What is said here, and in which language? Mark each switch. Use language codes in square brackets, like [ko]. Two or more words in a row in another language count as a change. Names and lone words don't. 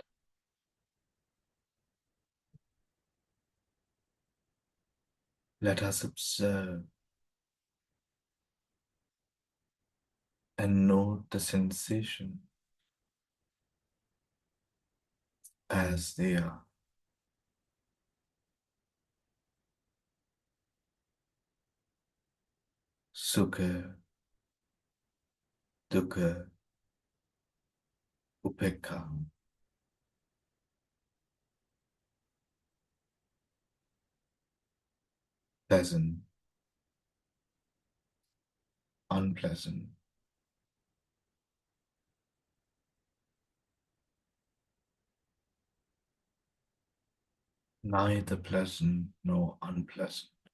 [en] Let us observe and note the sensation as they are. [pi] Sukha, dukkha, upekkha, [en] pleasant, unpleasant, neither pleasant nor unpleasant.